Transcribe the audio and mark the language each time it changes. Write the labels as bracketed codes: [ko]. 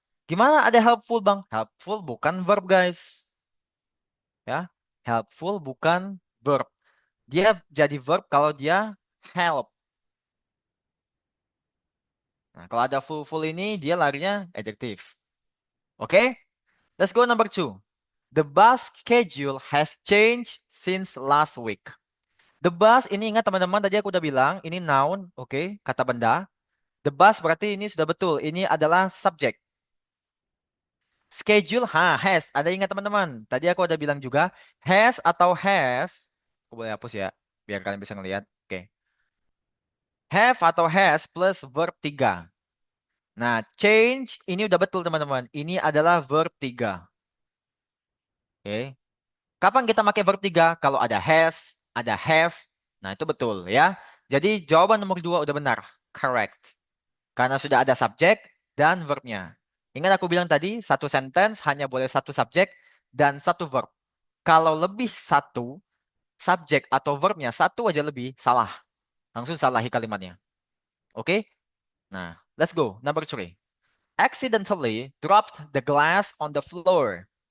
[id] Gimana ada helpful bang? Helpful bukan verb guys. Ya, helpful bukan verb. Dia jadi verb kalau dia help. Nah, kalau ada full ini dia larinya adjektif. [en] Oke? Let's go number 2. The bus schedule has changed since last week. [id] The bus ini ingat teman-teman tadi aku udah bilang ini noun, oke, kata benda. The bus berarti ini sudah betul. Ini adalah subjek. Schedule has. Ada ingat teman-teman? Tadi aku udah bilang juga has atau have. Aku boleh hapus ya biar kalian bisa ngelihat. Oke. Have atau has plus verb 3. Nah, change ini udah betul teman-teman. Ini adalah verb 3. Oke. Kapan kita pakai verb 3? Kalau ada has, ada have. Nah, itu betul ya. Jadi jawaban nomor 2 udah benar. [en] Correct. [id] Karena sudah ada subjek dan verbnya. Ingat aku bilang tadi, satu sentence hanya boleh satu subjek dan satu verb. Kalau lebih satu, subjek atau verbnya satu aja lebih, salah. Langsung salahi kalimatnya. [en] Oke? Nah, let's go. Number 3. Accidentally dropped the glass on the floor.